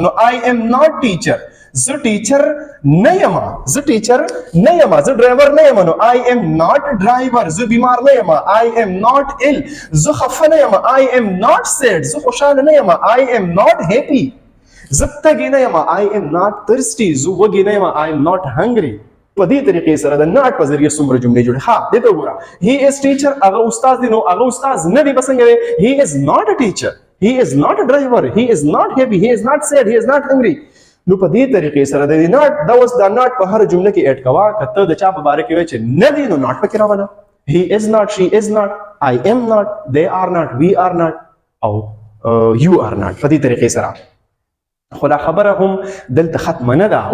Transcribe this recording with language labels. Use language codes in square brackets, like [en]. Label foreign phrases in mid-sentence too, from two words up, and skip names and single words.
[ps] نو [en] I am not teacher [ps] زه ټیچر نه یم زه ټیچر نه یم زه ډرایور نه یم نو [en] I am not driver [ps] زه بیمار نه یم [en] I am not ill [ps] زه خفه نه یم [en] I am not sad [ps] زه خوشحاله نه یم [en] I am not happy [ps] زه تږی نه یم [en] I am not thirsty [ps] زه وږی نه یم [en] I am not hungry. [ps] په دې طریقې سره د ناټ په ذریعه څومره جملې جوړې. ها دې ته وګوره [en] he is teacher [ps] هغه استاد دی نو هغه استاد نه دی به څنګه وایې [en] he is not a teacher he is not a driver he is not happy he is not sad he is not hungry. [ps] نو په دې طریقې سره د ناټ دا اوس دا ناټ په هر جمله کې اډ کوه که ته د چا په باره کې وایې چې نه دی نو ناټ پکې راوله [en] he is not she is not I am not they are not we are not [ps] او [en] you are not [ps] په دې طریقې سره خو دا خبره هم دلته ختمه نه ده.